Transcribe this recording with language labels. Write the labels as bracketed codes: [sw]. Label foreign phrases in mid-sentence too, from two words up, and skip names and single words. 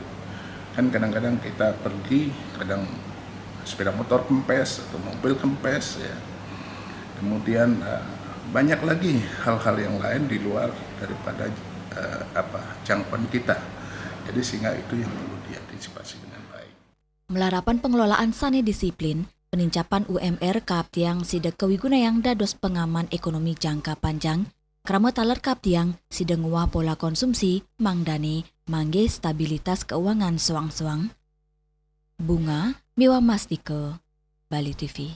[id] Kan kadang-kadang kita pergi, kadang sepeda motor kempes atau mobil kempes ya. Kemudian banyak lagi hal-hal yang lain di luar daripada jangkauan kita. Jadi sehingga itu yang perlu diantisipasi dengan baik. [ban] Melarapan pengelolaan sane disiplin, penincapan UMR kaaptiang sida kewigunayang dados pengaman ekonomi jangka panjang, krama taler kaaptiang sida nguah pola konsumsi, mangdane, mangge stabilitas keuangan suang-suang. Bunga Miwa Mastike, Bali TV.